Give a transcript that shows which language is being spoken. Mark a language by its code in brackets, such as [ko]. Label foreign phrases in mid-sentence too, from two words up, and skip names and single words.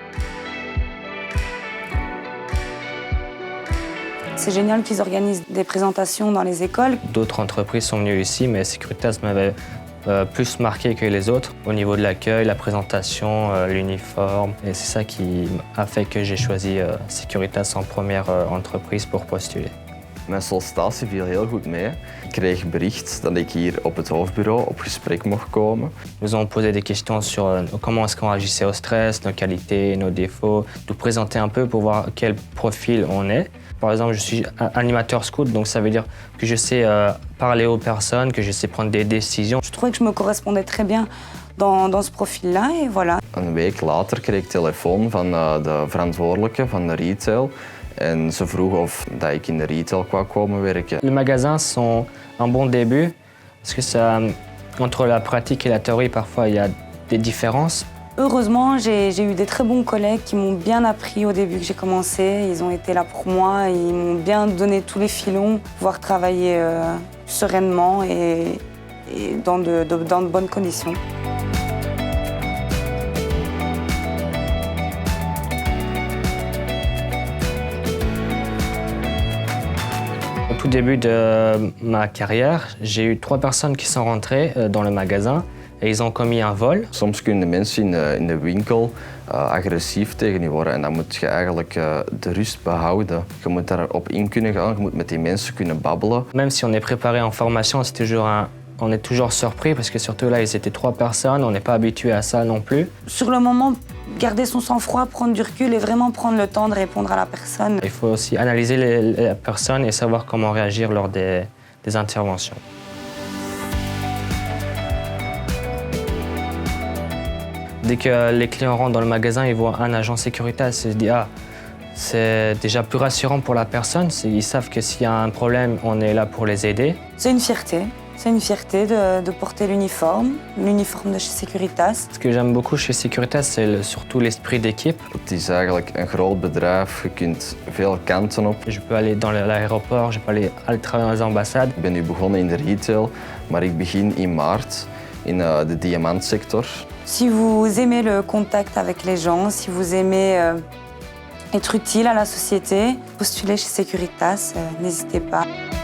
[fr] C'est génial qu'ils organisent des présentations dans les écoles. D'autres entreprises sont venues ici, mais Securitas m'avait plus marqué que les autres au niveau de l'accueil, la présentation, l'uniforme. Et c'est ça qui a fait que j'ai choisi Securitas en première entreprise pour postuler. [nl] Mijn sollicitatie viel heel goed mee. Ik kreeg bericht dat ik hier op het hoofdbureau op gesprek mocht komen. [fr] Nous ont posé des questions sur comment est-ce qu'on agissait au stress, nos qualités, nos défauts, nous présenter un peu pour voir quel profil on est. Par exemple, je suis animateur scout, donc ça veut dire que je sais parler aux personnes, que je sais prendre des décisions. Je trouvais que je me correspondais très bien dans ce profil-là et voilà. [nl] Een week later kreeg ik telefoon van de verantwoordelijke van de retail. En ze vroeg of dat ik in de retail kwam komen werken. [fr] Les magasins sont un bon début, parce que entre la pratique et la théorie, parfois il y a des différences. Heureusement, j'ai eu des très bons collègues qui m'ont bien appris au début que j'ai commencé. Ils ont été là pour moi, ils m'ont bien donné tous les filons pour pouvoir travailler sereinement et dans de bonnes conditions. Au tout début de ma carrière, j'ai eu 3 personnes qui sont rentrées dans le magasin et ils ont commis un vol. [nl] Soms kunnen mensen in de winkel agressief tegen je worden en dan moet je eigenlijk de rust behouden. Je moet daarop in kunnen gaan, je moet met die mensen kunnen babbelen. [fr] Même si on est préparé en formation, on est toujours surpris parce que surtout là, ils étaient 3 personnes, on n'est pas habitué à ça non plus. Sur le moment, garder son sang-froid, prendre du recul et vraiment prendre le temps de répondre à la personne. Il faut aussi analyser les personnes et savoir comment réagir lors des interventions. Dès que les clients rentrent dans le magasin, ils voient un agent Securitas, ils se disent « Ah, c'est déjà plus rassurant pour la personne, ils savent que s'il y a un problème, on est là pour les aider. » C'est une fierté. C'est une fierté de porter l'uniforme de chez Securitas. Ce que j'aime beaucoup chez Securitas, c'est surtout l'esprit d'équipe. [nl] Het is eigenlijk een groot bedrijf, je kunt veel kanten op. [fr] Je peux aller dans l'aéroport, je peux aller travailler dans les ambassades. [nl] Ik ben nu begonnen in de retail, maar ik begin in maart in de diamantsector. [fr] Si vous aimez le contact avec les gens, si vous aimez être utile à la société, postulez chez Securitas, n'hésitez pas.